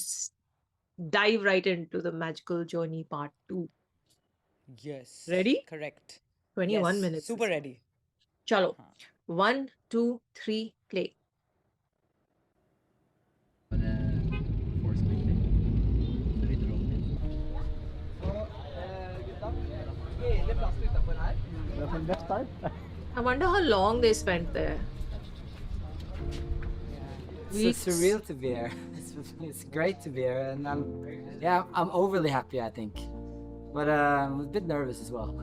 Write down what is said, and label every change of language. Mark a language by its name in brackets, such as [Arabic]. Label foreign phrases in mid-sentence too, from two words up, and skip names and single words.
[English] just dive right into the magical journey part two. Yes. Ready? Correct. 21 Yes. minutes Super this one. ready. [Hindi] Chalo. [English] Huh. 1, 2, 3, play. Force my thing. [Norwegian] Så vi drar den. [English] From left side. I wonder how long they spent there. It's Weeks. surreal to be here. It's great to be here, and I'm overly happy, I think, but I'm a bit nervous as well.